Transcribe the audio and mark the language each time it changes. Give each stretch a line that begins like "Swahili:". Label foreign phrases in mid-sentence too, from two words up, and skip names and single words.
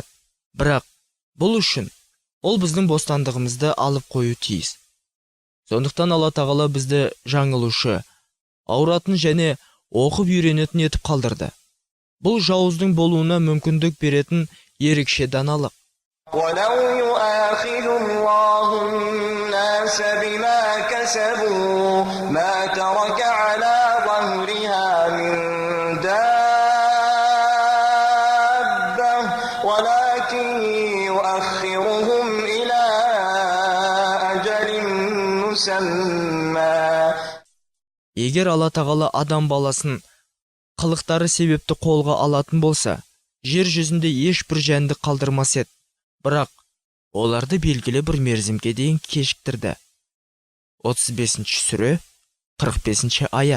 Kazakh: Бірақ бұл үшін ол біздің бостандығымызды алып қою тиіс. Сондықтан Алла тағала бізді жаңылушы, ауыратын және оқып үйренетін етіп қалдырды. Бұл жауыздың болуына мүмкіндік беретін ерекше даналық.
Arabic: ولو يؤاخذ الله الناس بما كسبوا ما ترك على ظهرها من دابة ولكن يؤخرهم إلى أجل
Kazakh: Егер Алла тағала адам баласын қылықтары себепті қолға алатын болса, жер жүзінде ешбір жәнді қалдырмас еді. Бірақ оларды белгілі бір мерзімге дейін кешіктірді. 35-ші сүре, 45-ші аят.